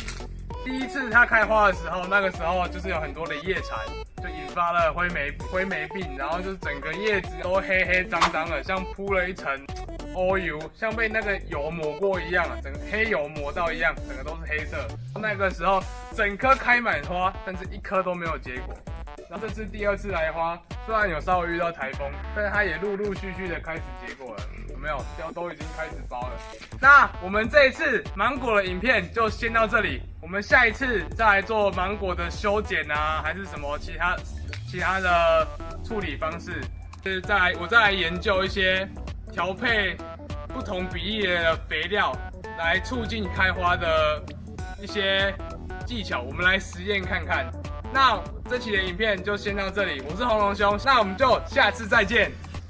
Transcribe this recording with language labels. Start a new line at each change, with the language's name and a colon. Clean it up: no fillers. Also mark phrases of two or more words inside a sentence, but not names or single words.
Chinese: 第1次它開花的時候，那個時候就是有很多的葉蟬，就引發了灰霉病，然後就是整個葉子都黑黑髒髒的，像鋪了一層歐油，像被那個油抹過一樣，整個黑油抹到一樣，整個都是黑色。那個時候整棵開滿花，但是一顆都沒有結果。然後這次第2次來花，雖然有稍微遇到台風，但是它也陸續的開始結果了。有沒有？都已經開始包了。那我們這一次芒果的影片就先到這裡，我們下一次再來做芒果的修剪啊，還是什麼其他的處理方式，就是我再來研究一些調配不同比例的肥料，來促進開花的一些技巧，我們來實驗看看。那這期的影片就先到這裡，我是紅龍兄，那我們就下次再見。